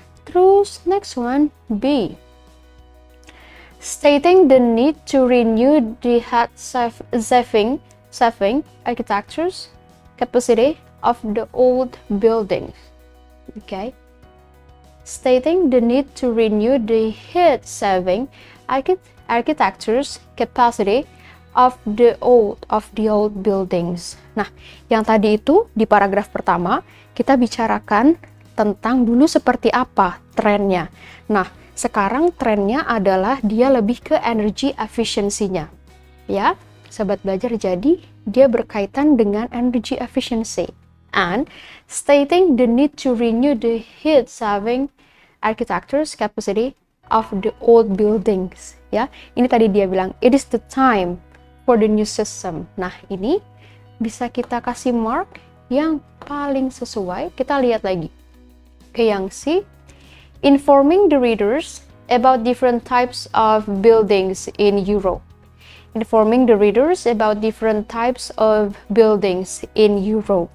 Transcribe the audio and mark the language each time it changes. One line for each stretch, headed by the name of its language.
English: Terus next one, B, stating the need to renew the heat-saving architecture's capacity of the old buildings. Stating the need to renew the heat-saving architecture's capacity of the old buildings.
Indonesian: Nah, yang tadi itu di paragraf pertama kita bicarakan tentang dulu seperti apa trennya. Nah, sekarang trennya adalah dia lebih ke energy efficiency-nya. Sobat belajar, jadi dia berkaitan dengan energy efficiency.
English: And stating the need to renew the heat-saving architecture's capacity of the old buildings.
Indonesian: Ini tadi dia bilang,
English: it is the time for the new system.
Indonesian: Nah, ini bisa kita kasih mark yang paling sesuai. Kita lihat lagi.
English: Yang C, informing the readers about different types of buildings in Europe. Informing the readers about different types of buildings in Europe.